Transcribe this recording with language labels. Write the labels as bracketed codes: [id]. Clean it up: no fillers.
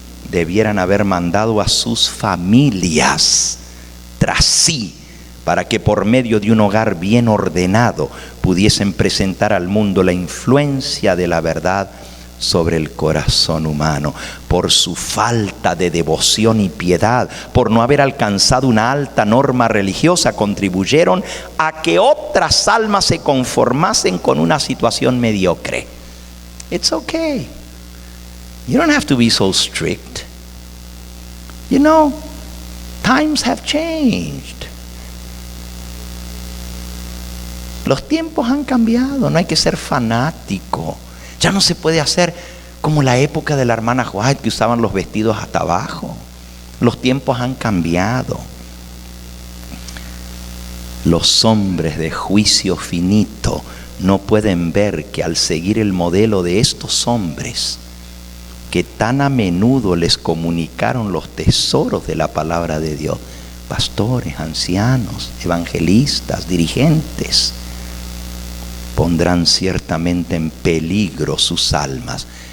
[es] Debieran haber mandado a sus familias tras sí, para que por medio de un hogar bien ordenado pudiesen presentar al mundo la influencia de la verdad sobre el corazón humano. Por su falta de devoción y piedad, por no haber alcanzado una alta norma religiosa, contribuyeron a que otras almas se conformasen con una situación mediocre. [en] It's okay. You don't have to be so strict. You know, times have changed. [es] Los tiempos han cambiado, no hay que ser fanático. Ya no se puede hacer como la época de la hermana White, que usaban los vestidos hasta abajo. Los tiempos han cambiado. Los hombres de juicio finito no pueden ver que al seguir el modelo de estos hombres, que tan a menudo les comunicaron los tesoros de la palabra de Dios, pastores, ancianos, evangelistas, dirigentes, pondrán ciertamente en peligro sus almas.